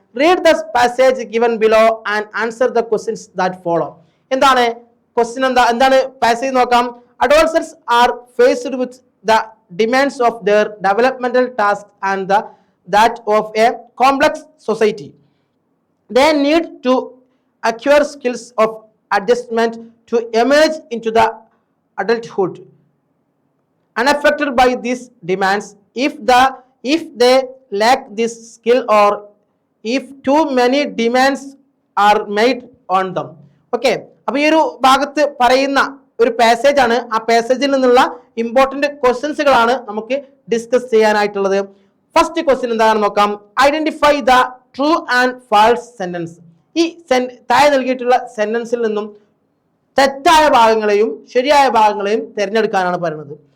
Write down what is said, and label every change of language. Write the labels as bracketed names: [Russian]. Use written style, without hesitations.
[English] Read the passage given below and answer the questions that follow. [Malayalam] എന്താണ് question? എന്താണ് passage നോക്കാം. [English] Adolescents are faced with the demands of their developmental task and that of a complex society. They need to acquire skills of adjustment to emerge into the adulthood. Unaffected by these demands, if they lack this skill or if too many demands are made on them. [Malayalam] Okay, അപ്പോൾ ഈ ഒരു ഭാഗത്ത് പറയുന്ന ഒരു passage ആണ്. ആ പാസേജിൽ നിന്നുള്ള important ക്വസ്റ്റ്യൻസുകളാണ് നമുക്ക് ഡിസ്കസ് ചെയ്യാനായിട്ടുള്ളത്. ഫസ്റ്റ് ക്വസ്റ്റ്യൻ എന്താണെന്ന് നോക്കാം. [English] Identify the true and false sentence. [Malayalam] ഈ താഴെ നൽകിയിട്ടുള്ള സെന്റൻസിൽ നിന്നും തെറ്റായ ഭാഗങ്ങളെയും ശരിയായ ഭാഗങ്ങളെയും തിരഞ്ഞെടുക്കാനാണ് പറയുന്നത്.